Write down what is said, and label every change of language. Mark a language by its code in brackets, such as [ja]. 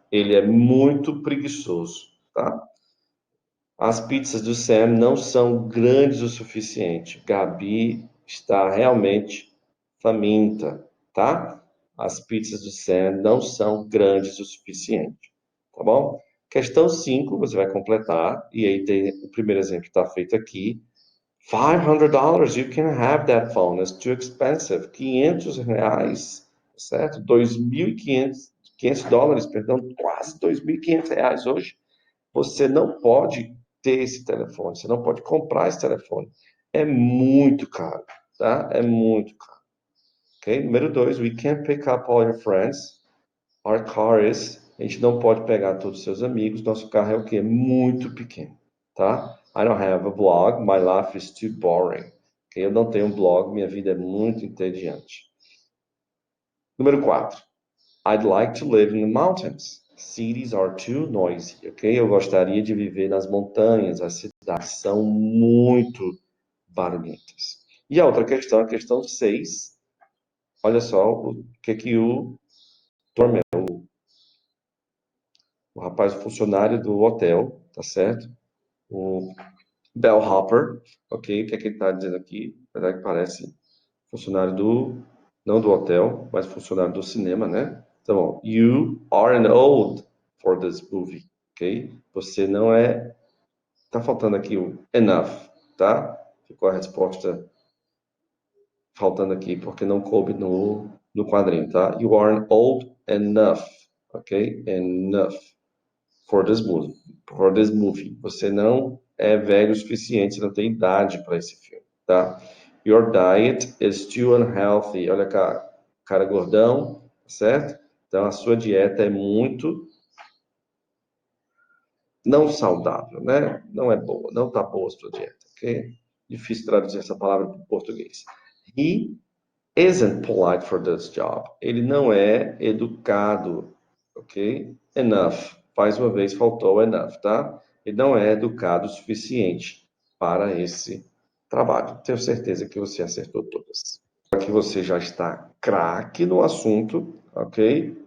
[pt] Ele é muito preguiçoso, tá? As pizzas do Sam não são grandes o suficiente. Gabi está realmente faminta, tá? As pizzas do Sam não são grandes o suficiente, tá bom? Questão 5, você vai completar, e aí tem o primeiro exemplo está feito aqui. [en] $500, you can have that phone, it's too expensive. [pt] R$ 500, certo? 2.500, $500, perdão, quase R$ 2.500 hoje. Você não pode ter esse telefone, você não pode comprar esse telefone. É muito caro, tá? É muito caro. Ok? Número 2, [en] we can't pick up all your friends. Our car is. [pt] A gente não pode pegar todos os seus amigos. Nosso carro é o quê? Muito pequeno, tá? [en] I don't have a blog. My life is too boring. Okay? [pt] Eu não tenho um blog. Minha vida é muito entediante. Número 4. [en] I'd like to live in the mountains. Cities are too noisy, ok? [pt] Eu gostaria de viver nas montanhas. As cidades são muito barulhentas. E a outra questão, a questão 6. Olha só o que o rapaz, o funcionário do hotel, tá certo? O bellhopper, ok? O que é que ele está dizendo aqui? Na verdade, parece funcionário não do hotel, mas funcionário do cinema, né? [en] Então, you aren't old for this movie, ok? [pt] Você não é. Tá faltando aqui o enough, tá? Ficou a resposta faltando aqui porque não coube no quadrinho, tá? [en] You aren't old enough, ok? Enough for this movie. For this movie. [pt] Você não é velho o suficiente, você não tem idade para esse filme, tá? [en] Your diet is too unhealthy. [pt] Olha cá, cara gordão, certo? Então a sua dieta é muito não saudável, né? Não é boa, não tá boa a sua dieta, ok? Difícil traduzir essa palavra para o português. [en] He isn't polite for this job. [pt] Ele não é educado, ok? Enough. Mais uma vez faltou enough, tá? e não é educado o suficiente para esse trabalho. Tenho certeza que você acertou todas. Aqui você já está craque no assunto, ok?